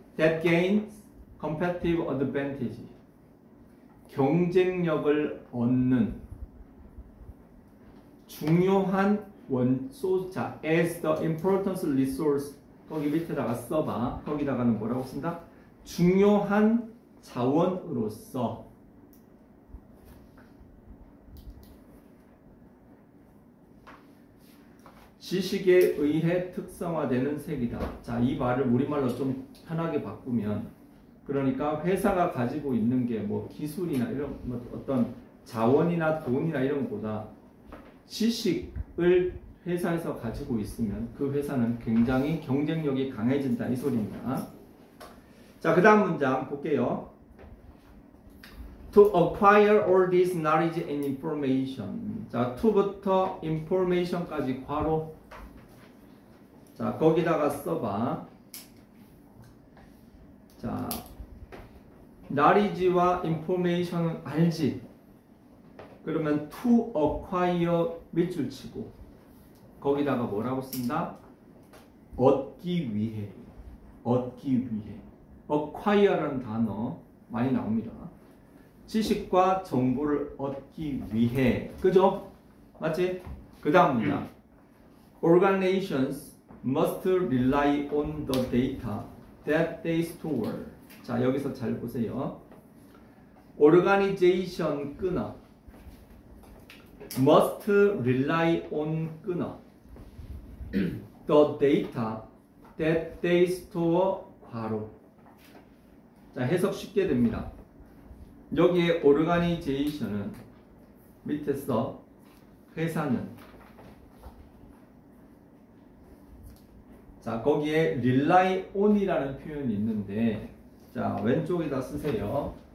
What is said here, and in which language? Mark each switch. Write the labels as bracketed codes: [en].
[en] that gains competitive advantage. [ko] 경쟁력을 얻는. 중요한 원소, 자, [en] as the important resource, [ko] 거기 밑에다가 써봐. 거기다가는 뭐라고 쓴다? 중요한 자원으로서. 지식에 의해 특성화되는 색이다. 자, 이 말을 우리말로 좀 편하게 바꾸면, 그러니까 회사가 가지고 있는 게 뭐 기술이나 이런 뭐 어떤 자원이나 돈이나 이런 것보다 지식을 회사에서 가지고 있으면 그 회사는 굉장히 경쟁력이 강해진다, 이 소리입니다. 자, 그 다음 문장 볼게요. [en] To acquire all this knowledge and information. [ko] 자, to부터 information까지 괄호. 자, 거기다가 써봐. 자, knowledge와 information은 알지. 그러면 to acquire 밑줄 치고 거기다가 뭐라고 쓴다? 얻기 위해. 얻기 위해. acquire라는 단어 많이 나옵니다. 지식과 정보를 얻기 위해. 그죠? 맞지? 그 다음 문장. [en] Organizations must rely on the data that they store. [ko] 자, 여기서 잘 보세요. Organization 끊어. [en] must rely on [ko] 끊어. [en] the data that they store [ko] 괄호. 자, 해석 쉽게 됩니다. 여기에 organization은 밑에서 회사는, 자, 거기에 rely on이라는 표현이 있는데, 자, 왼쪽에다 쓰세요.